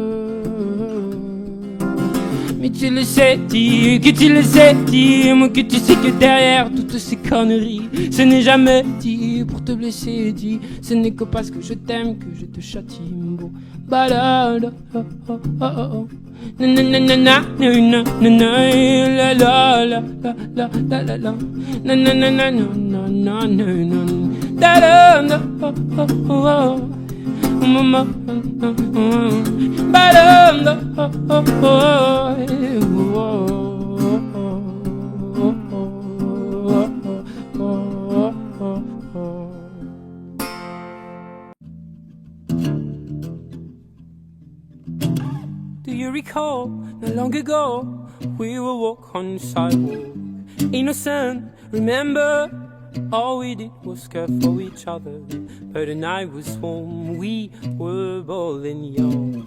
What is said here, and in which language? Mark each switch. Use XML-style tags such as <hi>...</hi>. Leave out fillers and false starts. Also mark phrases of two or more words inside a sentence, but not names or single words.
<fr>Mais tu le sais, dis que tu le sais, dis-moi que tu sais que derrière toutes ces conneries, ce n'est jamais dit pour te blesser, dis, ce n'est que parce que je t'aime que je te châtie, beau. Bah là, là, oh, oh, oh, oh. Na na na na na na na na la la la la la la la na na na na na na na na da la la oh oh oh mama ba la la oh oh.</fr> <en>Do you recall, not long ago, we would walk on the sidewalk, innocent, remember, all we did was care for each other, but the night was warm, we were bold and young.</en>